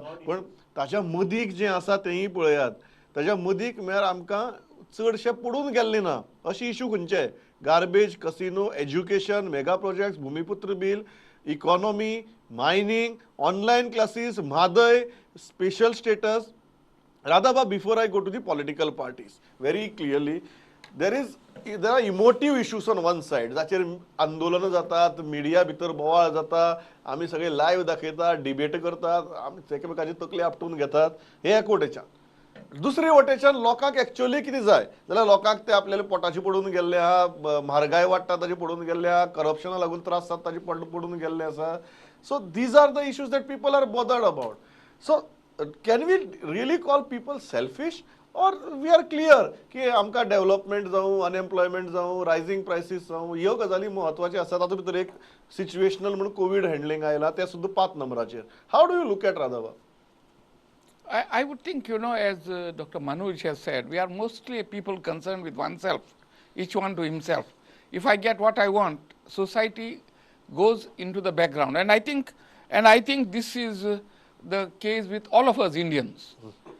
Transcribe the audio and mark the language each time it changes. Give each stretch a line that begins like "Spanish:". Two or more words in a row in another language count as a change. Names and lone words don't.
Konkani: पण ताच्या मदीक जें आसा तेंय पळयात. ताच्या मदीक म्हळ्यार आमकां चडशे पडून गेल्ले ना अशे इश्यू खंयचे?
English: garbage, casino, education, mega projects, Bhumiputra Bill, economy, mining, online classes, Mhadei, special status. Radhaba, before I go to the political parties, very clearly, there are emotive issues on one side.
Konkani: जाचेर आंदोलनां जातात, मिडिया भितर बोवाळ जाता, आमी सगळे लायव्ह दाखयतात, डिबेट करतात, आमी एकामेकाची तकली आपटून घेतात, हे एक वटेच्यान. दुसरे वटेच्यान लोकांक एक्चुअली कितें जाय जाल्यार लोकांक ते आपल्याला पोटाची पडून गेल्ले आहा, म्हारगाय वाडटा ताची पडून गेल्ले आहा, करप्शना लागून त्रास जाता ताची पडून गेल्ले आसा.
English: So these are the issues that people are bothered about. सो can we really call people selfish, or we are clear
Konkani: की आमकां डेव्हलपमेंट जावं, अनएम्प्लॉयमेंट जावं,
English: rising prices
Konkani: जावं, ह्यो गजाली म्हत्वाच्यो आसात. तातूंत भितर एक सिच्युएशनल म्हणून
English: Covid handling
Konkani: आयला तें सुद्दां 5 नंबराचेर.
English: How do you look at Radhaba? I would think, as Dr. Manoj has said, we are mostly people concerned with oneself, each one to himself. If I get what I want, society goes into the background. And I think this is the case with all of us Indians.